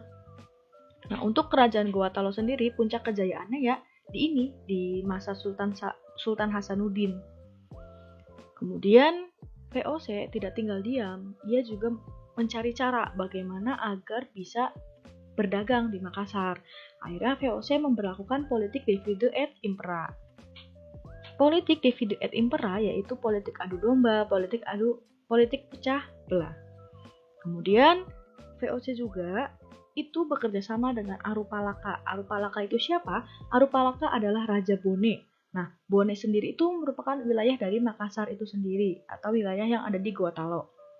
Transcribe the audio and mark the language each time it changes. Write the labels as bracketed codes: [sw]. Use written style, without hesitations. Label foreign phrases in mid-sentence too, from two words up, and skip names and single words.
[id] Nah, untuk kerajaan Gorontalo sendiri, puncak kejayaannya ya di masa Sultan Hasanuddin. Kemudian VOC tidak tinggal diam, ia juga mencari cara bagaimana agar bisa berdagang di Makassar. Akhirnya VOC memberlakukan politik [la] divide et impera. [id] Politik [la] divide et impera [id] yaitu politik adu domba, politik pecah belah. Kemudian VOC juga itu bekerja sama dengan Arupalaka. Arupalaka itu siapa? Arupalaka adalah Raja Bone. Nah, Bone sendiri itu merupakan wilayah dari Makassar itu sendiri, atau wilayah yang ada di Gorontalo.